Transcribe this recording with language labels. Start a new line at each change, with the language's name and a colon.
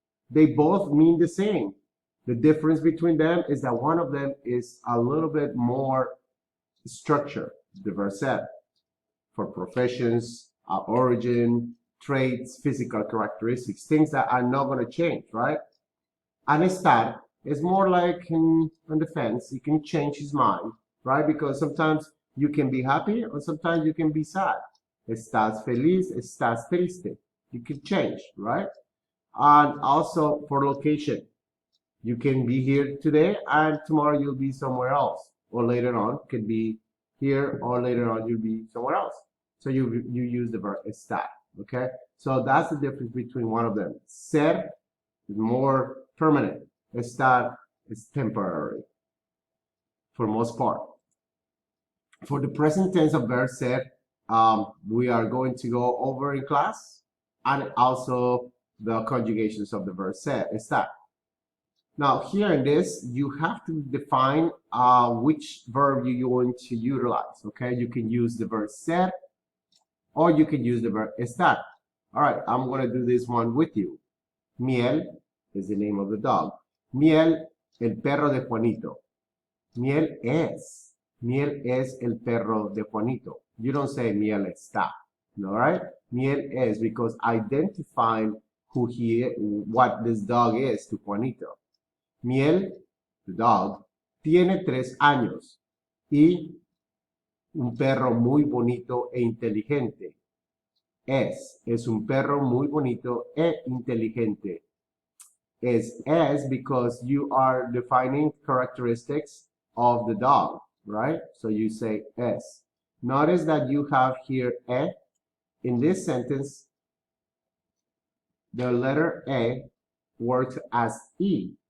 English: They both mean the same. The difference between them is that one of them is a little bit more structured, the verb ser, for professions, origin, traits, physical characteristics, things that are not going to change, right? And estar is more like on the fence. He can change his mind, right? Because sometimes you can be happy or sometimes you can be sad.
Spanish: Estás feliz, estás triste.
English: You can change, right? And also for location. You can be here today and tomorrow you'll be somewhere else. Or later on, could be here or later on you'll be somewhere else. So you use the verb estar, okay? So that's the difference between one of them. Ser is more permanent. Estar is temporary for most part. For the present tense of verb ser, we are going to go over in class and also the conjugations of the verb ser, estar. Now here in this, you have to define which verb you're going to utilize, okay? You can use the verb ser or you can use the verb estar. All right, I'm going to do this one with you. Miel is the name of the dog.
Spanish: Miel, el perro de Juanito. Miel es
English: Miel es el perro de Juanito. You don't say
Spanish: Miel está.
English: All right? Miel es because identifying what this dog is to Juanito.
Spanish: Miel,
English: the dog,
Spanish: tiene 3 años y un perro muy bonito e inteligente. Es un perro muy bonito e inteligente.
English: Is because you are defining characteristics of the dog, right? So you say es. Notice that you have here e. In this sentence, the letter a works as e.